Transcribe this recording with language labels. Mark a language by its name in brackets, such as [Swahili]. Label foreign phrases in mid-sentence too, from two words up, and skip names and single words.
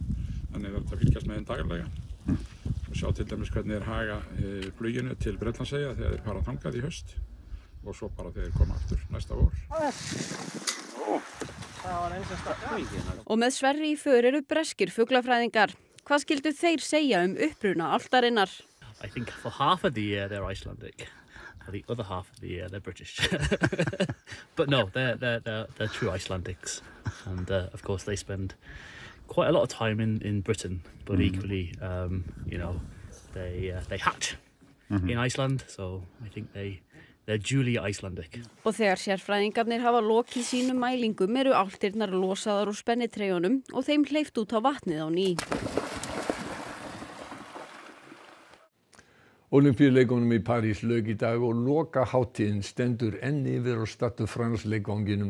[Icelandic] Þannig er þetta að fylgjast með þeim daglega og sjá til dæmis hvernig þeir haga fluginu til Bretlandseyja þegar þeir fara þangað í haust og svo bara þegar þeir koma aftur næsta vor. Og með Sverri í för eru breskir fuglafræðingar. Hvað skildu þeir segja uppruna álftarinnar? [English] I think for half of the year they're Icelandic. For the other half of the year they're British. But no, they're true Icelandics. And of course they spend quite a lot of time in Britain, but equally, they hatch in Iceland, so I think they're duly Icelandic. [Icelandic] Og þegar sérfræðingarnir hafa lokið sínum mælingum eru álftirnar losaðar úr spennitreyjunum og þeim hleypt út á vatnið á ný. Ólympíuleikunum í París lauk í dag og lokahátíðin stendur enn yfir á Stade de France leikvanginum.